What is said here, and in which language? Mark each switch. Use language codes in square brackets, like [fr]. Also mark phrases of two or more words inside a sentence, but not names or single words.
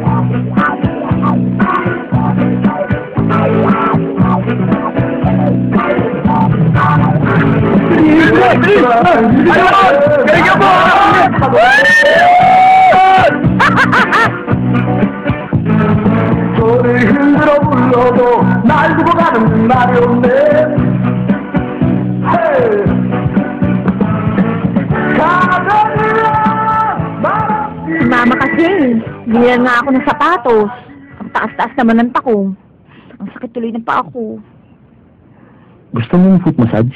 [tl] Ayun! Galing mo! [ko] 소리 흔들어 불러도 날 두고 가는 날이 없네. [tl] Mama kasi, binilan nga ako ng sapatos. Ang taas-taas naman ng takong. Ang sakit tuloy ng paa ko. Gusto mo yung [en] foot massage?